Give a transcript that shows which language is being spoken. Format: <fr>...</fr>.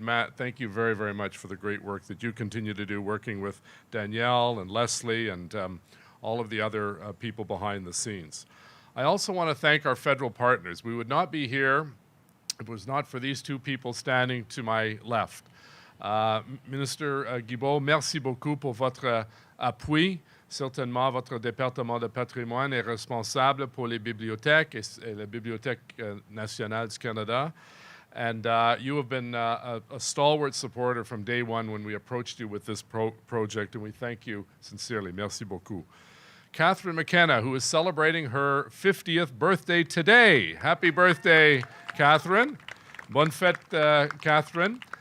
<en>Matt, thank you very, very much for the great work that you continue to do working with Danielle and Leslie and all of the other people behind the scenes. I also want to thank our federal partners. We would not be here if it was not for these two people standing to my left.</en> <fr>Ministre Guilbeault, merci beaucoup pour votre appui. Certainement, votre département de patrimoine est responsable pour les bibliothèques et la Bibliothèque nationale du Canada.</fr> <en>And you have been a stalwart supporter from day one when we approached you with this project, and we thank you sincerely.</en> <fr>Merci beaucoup.</fr> <en>Catherine McKenna, who is celebrating her 50th birthday today. Happy birthday, Catherine.</en> <fr>Bonne fête, Catherine.</fr>